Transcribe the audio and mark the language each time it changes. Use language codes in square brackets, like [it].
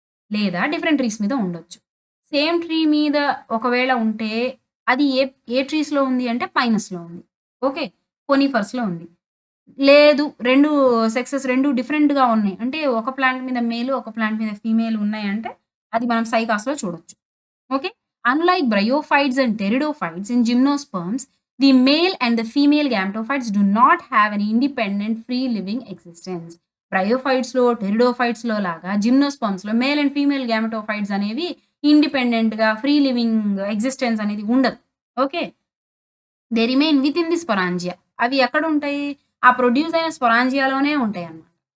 [te] లేదా different trees మీద ఉండొచ్చు. సేమ్ ట్రీ మీద ఒకవేళ ఉంటే అది ఏ ఏ ట్రీస్‌లో ఉంది అంటే పైనస్‌లో ఉంది. ఓకే. కోనిఫర్స్‌లో ఉంది. లేదు 2 సెక్సెస్ 2 డిఫరెంట్‌గా ఉన్నాయి. అంటే ఒక ప్లాంట్ మీద మేల్, ఒక ప్లాంట్ మీద ఫీమేల్ ఉన్నాయంటే అది మనం సైకాస్‌లో చూడొచ్చు. [en] Okay. Unlike bryophytes and pteridophytes in gymnosperms, the male and the female gametophytes do not have an independent free living existence. [te] బ్రయోఫైట్స్‌లో, టెరిడోఫైట్స్‌లో లాగా జిమ్నోస్పర్మ్స్‌లో మేల్ అండ్ ఫీమేల్ గ్యామెటోఫైట్స్ అనేవి ఇండిపెండెంట్‌గా ఫ్రీ లివింగ్ ఎగ్జిస్టెన్స్ అనేది ఉండదు. Okay. [en] They remain within the sporangia. [te] అవి ఎక్కడుంటాయి? ఆ produce అయిన స్పొరాంజియాలోనే ఉంటాయన్నమాట.